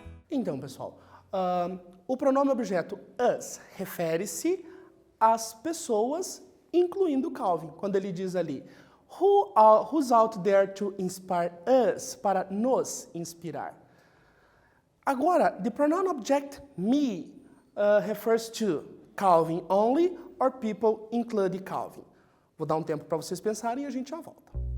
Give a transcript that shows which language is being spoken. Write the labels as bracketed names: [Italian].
[Portuguese] Então, pessoal, o pronome objeto us refere-se às pessoas, incluindo Calvin, quando ele diz ali, [English] who's out there to inspire us, [Portuguese] para nos inspirar. [English] Agora, the pronoun object me refers to Calvin only or people including Calvin. [Portuguese] Vou dar um tempo para vocês pensarem e a gente já volta.